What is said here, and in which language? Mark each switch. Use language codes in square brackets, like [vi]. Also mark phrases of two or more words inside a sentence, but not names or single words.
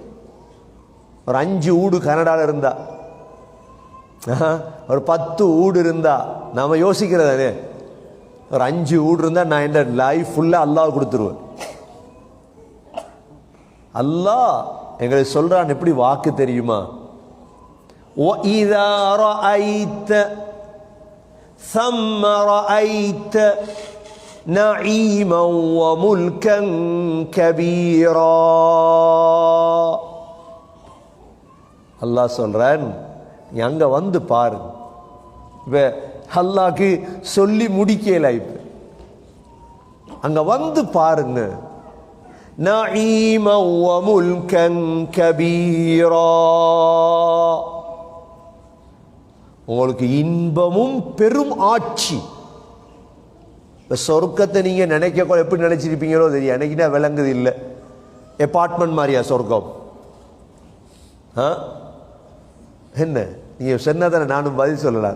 [ta] ஒரு 5 வீடு கனடாவில் இருந்தா, ஒரு 10 வீடு இருந்தா நாம யோசிக்கிறதானே. ஒரு 5 வீடு இருந்தா நான் இந்த [en] life full [ta] அல்லாஹ் கொடுத்துருவேன். அல்லாஹ் எங்களுக்கு சொல்றான் எப்படி வாக்கு தெரியுமா? [ar] وَإِذَا رَأَيْتَ ثَمَّ رَأَيْتَ نَعِيمًا وَمُلْكًا كَبِيرًا. [ta] அல்லாஹ் சொல்றான், நீ அங்க வந்து பாரு. இப்ப அல்லாஹ்க்கு சொல்லி முடிக்கல. இப்ப அங்க வந்து பாருங்க. [ar] نَعِيمًا وَمُلْكًا كَبِيرًا. [ta] உங்களுக்கு இன்பமும் பெரும் ஆட்சி. சொர்க்கத்தை நீங்க நினைக்க எப்படி நினைச்சிருப்பீங்களோ தெரியும். எனக்குன்னா விளங்குது இல்லை. அபார்ட்மெண்ட் மாதிரியா சொர்க்கம்? என்ன நீங்க சொன்னதானே நானும் பதில் சொல்லலாம்.